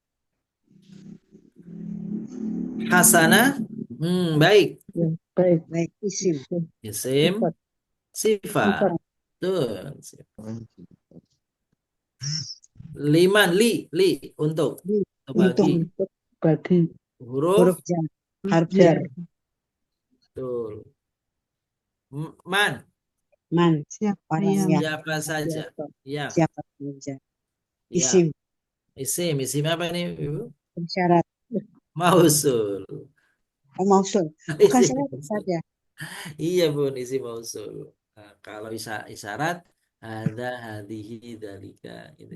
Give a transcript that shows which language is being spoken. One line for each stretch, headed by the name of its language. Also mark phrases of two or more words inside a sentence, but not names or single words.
Indonesian: Hasanah, baik. Ya, baik. Baik. Isim. Isim, Sifat. sifat. Sifat. Betul. Liman, li, untuk Untuk bagi. bagi Huruf, huruf jar. Harf Jar. jar. betul. Man, Man. Siapa Orang yang? yang. siapa saja. Yang, Siapa saja. ya. Isim. Isim apa ini, Ibu? Syarat. Mausul. Oh, mausul. Bukan Isim syarat mausul. saja. Iya Bun, isim mausul. Nah, kalau isyarat ada
Arabic: هذه ذلك
Indonesian: gitu.